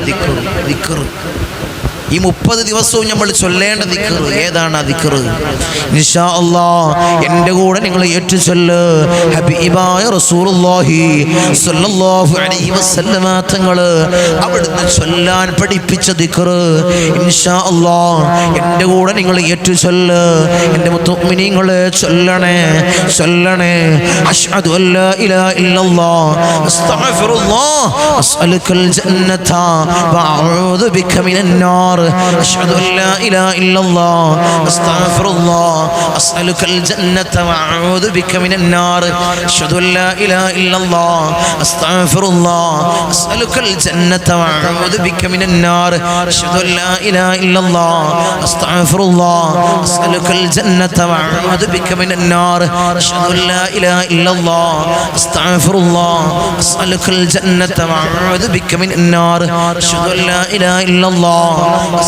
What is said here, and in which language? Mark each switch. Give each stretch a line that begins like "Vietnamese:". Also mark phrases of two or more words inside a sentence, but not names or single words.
Malayalam: ദിക്ർ ഈ 30 ദിവസവും നമ്മൾ ചൊല്ലേണ്ട ദിക്ർ ഏതാണ് ആ ദിക്ർ
Arabic: إن شاء الله
Malayalam: എൻ്റെ കൂടെ നിങ്ങൾ ഏറ്റുചൊല്ല് ഹബീബായ
Arabic: رسول الله صلى الله عليه وسلم
Malayalam: തങ്ങൾ അവിടുന്ന് ചൊല്ലാൻ പഠിപ്പിച്ച ദിക്ർ
Arabic: إن شاء الله
Malayalam: എൻ്റെ കൂടെ നിങ്ങൾ ഏറ്റുചൊല്ല് എൻ്റെ മുഅ്മിനീങ്ങളെ
Arabic: ചൊല്ലണേ أشهد أن لا إله إلا الله أستغفر الله أسألك الجنة وأعوذ بك من النار أشهد أن لا إله إلا الله أستغفر الله أسألك الجنة وأعوذ بك من النار أشهد أن لا إله إلا الله أستغفر الله أسألك الجنة وأعوذ بك من النار أشهد أن لا إله إلا الله أستغفر الله أسألك الجنة وأعوذ بك من النار أشهد أن لا إله إلا الله أستغفر الله أسألك الجنة وأعوذ بك من النار أشهد أن لا إله إلا الله